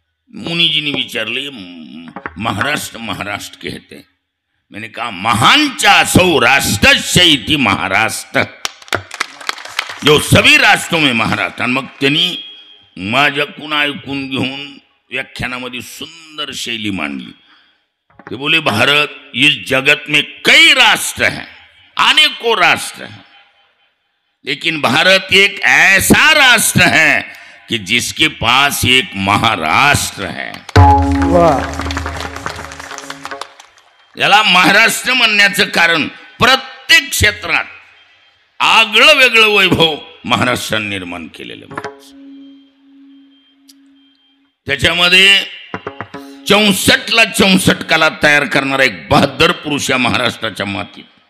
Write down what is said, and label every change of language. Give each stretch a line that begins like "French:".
Marathi: मुनीजीने विचारले
Hindi: महाराष्ट्र महाराष्ट्र कहते, मैंने कहा
Marathi: महानचा सौराष्ट्र
Hindi: इति महाराष्ट्र, जो सभी राष्ट्रों में महाराष्ट्र.
Marathi: आणि मग त्यांनी माझ्याकडून ऐकून घेऊन व्याख्यानामध्ये सुंदर शैली मांडली. ते बोले
Hindi: भारत इस जगत में कई राष्ट्र हैं, अनेकों राष्ट्र हैं, लेकिन भारत एक ऐसा राष्ट्र है कि जिसके पास एक महाराष्ट्र है.
Marathi: याला महाराष्ट्र म्हणण्याचं कारण प्रत्येक क्षेत्रात आगळं वेगळं वैभव महाराष्ट्राने निर्माण केलेलं. त्याच्यामध्ये 64ला 64 कला तयार करणारा एक बहादर पुरुष या महाराष्ट्राच्या मातीत.